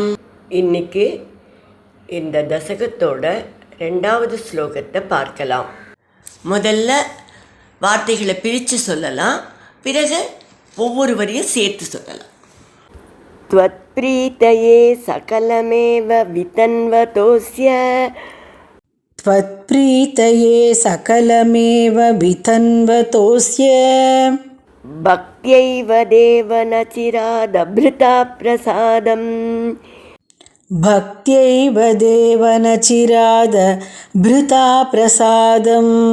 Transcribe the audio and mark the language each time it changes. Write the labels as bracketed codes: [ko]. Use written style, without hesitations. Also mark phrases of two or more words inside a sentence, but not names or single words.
[ta] இன்னைக்கு இந்த தசகத்தோட 2வது ஸ்லோகத்தை பார்க்கலாம். முதல்ல வார்த்தைகளை பிரித்து சொல்லலாம், பிறகு ஒவ்வொரு வரியும் சேர்த்து சொல்லலாம். [sa] त्वत्प्रीतये सकलमेव वितन्वतोऽस्य त्वत्प्रीतये सकलमेव वितन्वतोऽस्य भक्त्यैव देव न चिरादभृता प्रसादम् भक्त्यैव देव न चिरादभृता प्रसादम्